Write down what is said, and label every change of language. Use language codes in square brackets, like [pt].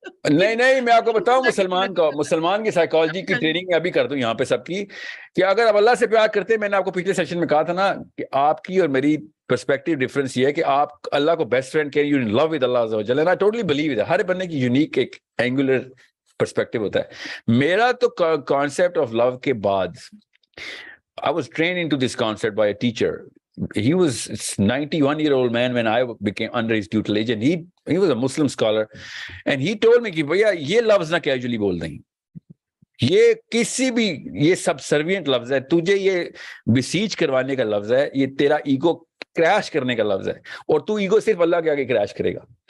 [ur] نہیں میں آپ کو بتاؤں, مسلمان کی سائیکالوجی کی ٹریننگ میں ابھی کر دوں یہاں پہ سب کی, کہ اگر آپ اللہ سے پیار کرتے ہیں, میں نے آپ کو پچھلے سیشن میں کہا تھا نا کہ آپ کی اور میری پرسپیکٹیو ڈفرنس یہ ہے کہ آپ اللہ کو بیسٹ فرینڈ کہہ, [en] You in love with اللہ عز و جل, and I totally believe it. [ur] ہر بندے کی یونیک ایک اینگولر پرسپیکٹیو ہوتا ہے. میرا تو کانسیپٹ آف لو کے بعد [en] I was trained into this concept by a teacher. He was a 91-year-old man when I became under his tutelage, and he was a Muslim scholar, and he told me [ur] کہ بھیا یہ لفظ نہ casually بول دیں, یہ کسی بھی, یہ سبسروینٹ لفظ ہے, تجھے یہ بسیج کروانے کا لفظ ہے, یہ تیرا ایگو کریش کرنے کا لفظ ہے, اور تو ایگو صرف اللہ کے آگے کریش کرے گا.